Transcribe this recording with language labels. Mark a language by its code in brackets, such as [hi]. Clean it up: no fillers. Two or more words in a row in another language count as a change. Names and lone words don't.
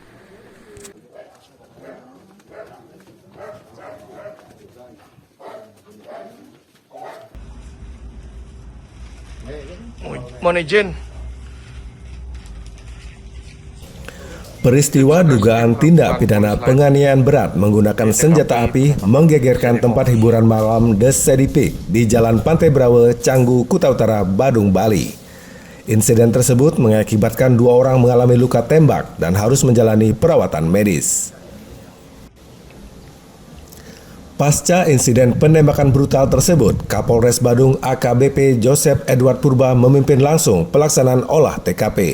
[id] Mohon izin. Peristiwa dugaan tindak pidana penganiayaan berat menggunakan senjata api menggegerkan tempat hiburan malam The Shady Pig di Jalan Pantai Brawe, Canggu, Kuta Utara, Badung, Bali. Insiden tersebut mengakibatkan 2 orang mengalami luka tembak dan harus menjalani perawatan medis. Pasca insiden penembakan brutal tersebut, Kapolres Badung AKBP Joseph Edward Purba memimpin langsung pelaksanaan olah TKP.